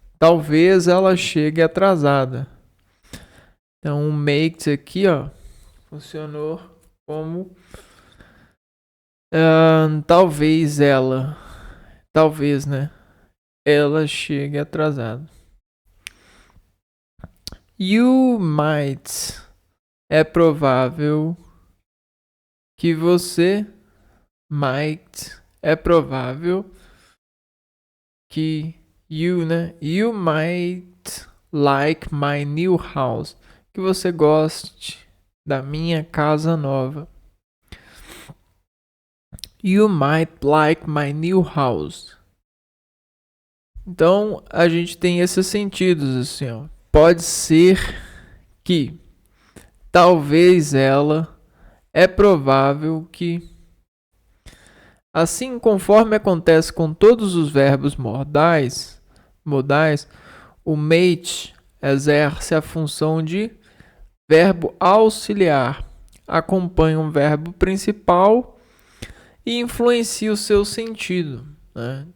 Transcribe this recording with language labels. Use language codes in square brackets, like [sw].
[pt] Talvez ela chegue atrasada. Então, o make aqui, ó, funcionou como talvez ela. talvez, né? Ela chegue atrasada. [en] You might. [pt] É provável que você might. É provável que you, né? [en] You might like my new house. [pt] Que você goste da minha casa nova. [en] You might like my new house. [pt] Então, a gente tem esses sentidos assim, ó. Pode ser que, talvez ela, é provável que, assim conforme acontece com todos os verbos modais, o mate exerce a função de verbo auxiliar, acompanha um verbo principal e influencia o seu sentido, né?